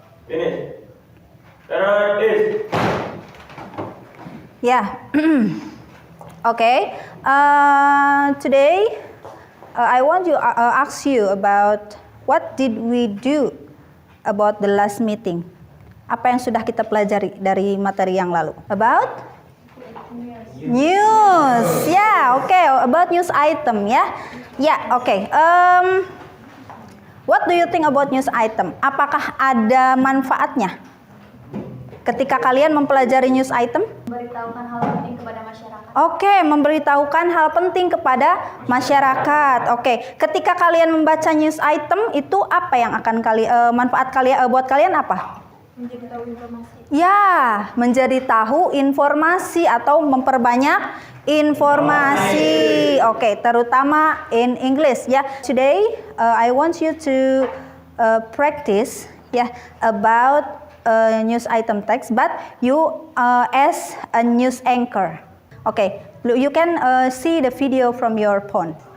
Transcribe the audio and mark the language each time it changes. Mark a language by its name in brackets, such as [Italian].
[English] Finish. Third is. Yeah. Okay. Today, I want to ask you about what did we do about the last meeting. [Indonesian] Apa yang sudah kita pelajari dari materi yang lalu? [English] About news. Yeah, okay. About news item, ya. Yeah, okay. What do you think about news item? [Indonesian] Apakah ada manfaatnya ketika kalian mempelajari news item? Memberitahukan hal penting kepada masyarakat. Oke, memberitahukan hal penting kepada masyarakat. Oke, ketika kalian membaca news item itu apa yang akan manfaat kalian buat kalian apa? Menjadi tahu informasi. Ya, menjadi tahu informasi atau memperbanyak informasi. Oke, terutama [English] in English [Indonesian] ya. [English] Today I want you to practice about news item text, but you as a news anchor. Okay, you can see the video from your phone.